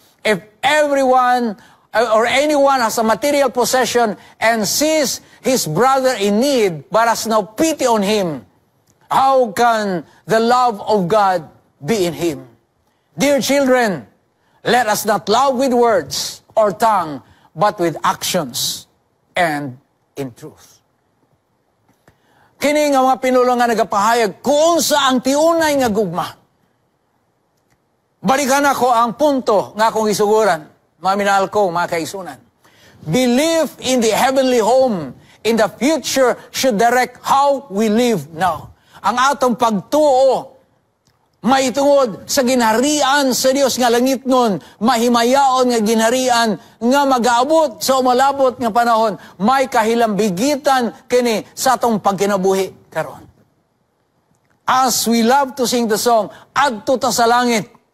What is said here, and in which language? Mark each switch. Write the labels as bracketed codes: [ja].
[en] If everyone or anyone has a material possession and sees his brother in need but has no pity on him, how can the love of God be in him? Dear children, let us not love with words or tongue, but with actions and in truth. [ceb] Kini nga mga pinulo nga nagapahayag kung sa ang tiunay nga gugma. Balikan ako ang punto nga akong isuguran, mga minahal ko, mga kaisunan. [en] Belief in the heavenly home in the future should direct how we live now. [ceb] Ang atong pagtuo may tungod sa ginharian sa Dios nga langit nun, mahimayaon nga ginharian nga mag-aabot sa umalabot nga panahon, may kahilambigitan kini sa atong pagkinabuhi karon. [en] As we love to sing the song, [ceb] Adto ta sa langit,